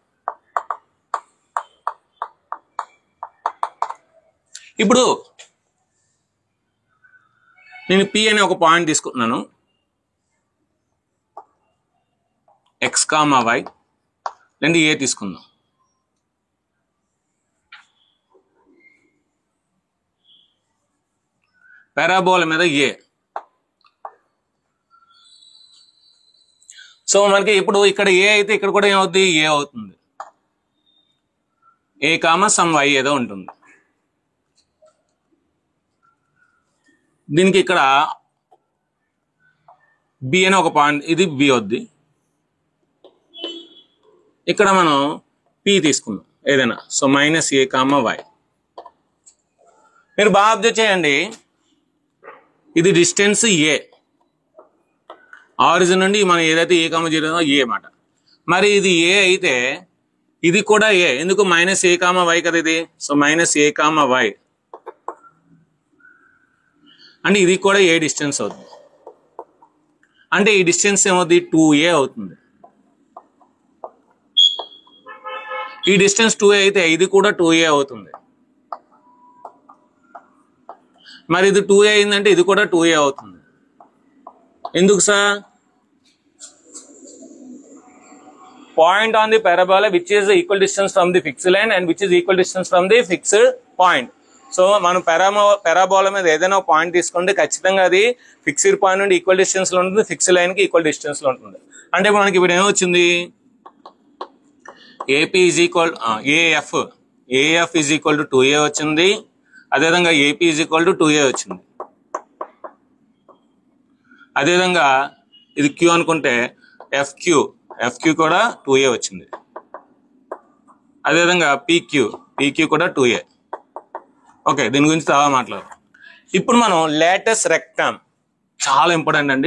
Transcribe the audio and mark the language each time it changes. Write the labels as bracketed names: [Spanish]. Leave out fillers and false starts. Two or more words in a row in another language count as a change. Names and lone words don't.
[Telugu] ఇప్పుడు నేను P అనే ఒక పాయింట్ తీసుకుంటున్నాను, x, y లేదంటే ఏ తీసుకుందాం. పారాబోలా మీద ఏ. సో మనకి ఇప్పుడు ఇక్కడ ఏ అయితే ఇక్కడ కూడా ఏమవుతుంది, ఏ అవుతుంది. a, y ఏదో ఉంటుంది. దీనికి ఇక్కడ బి అనే ఒక పాయింట్, ఇది బి అవుద్ది. ఇక్కడ మనం పి తీసుకుందాం ఏదైనా. సో -a, y. మీరు బాగా అబ్జర్వ్ చేయండి, ఇది డిస్టెన్స్ ఏ, ఆరిజిన్ నుండి మనం ఏదైతే a, 0 ఏ మాట. మరి ఇది ఏ అయితే ఇది కూడా ఏ, ఎందుకు -a, y కదా ఇది. సో -a, y అంటే ఇది కూడా ఏ డిస్టెన్స్ అవుతుంది. అంటే ఈ డిస్టెన్స్ ఏమవుతుంది, 2a అవుతుంది. ఈ డిస్టెన్స్ 2a అయితే ఇది కూడా 2a అవుతుంది. మరి ఇది 2a అయిందంటే ఇది కూడా 2a అవుతుంది. ఎందుకు సార్? [English] point on the parabola which is equal distance from the fixed line and which is equal distance from the fixed point. [Telugu] సో మనం పారాబోలా మీద ఏదైనా పాయింట్ తీసుకుంటే ఖచ్చితంగా అది [English] fixed point [Telugu] నుండి [English] equal distance [Telugu] లో ఉంటుంది, [English] fixed line [Telugu] కి [English] equal distance [Telugu] లో ఉంటుంది. అంటే మనకి ఇప్పుడు ఏమొచ్చింది, [English] AP is equal AF is equal to 2a వచ్చింది. [Telugu] అదేవిధంగా AP [English] is equal to [Telugu] 2a వచ్చింది. అదేవిధంగా ఇది Q అనుకుంటే FQ కూడా 2a వచ్చింది. అదేవిధంగా PQ కూడా 2a. ఓకే, దీని గురించి చాలా మాట్లాడదాం. ఇప్పుడు మనం [English] latus rectum, [Telugu] చాలా ఇంపార్టెంట్ అండి.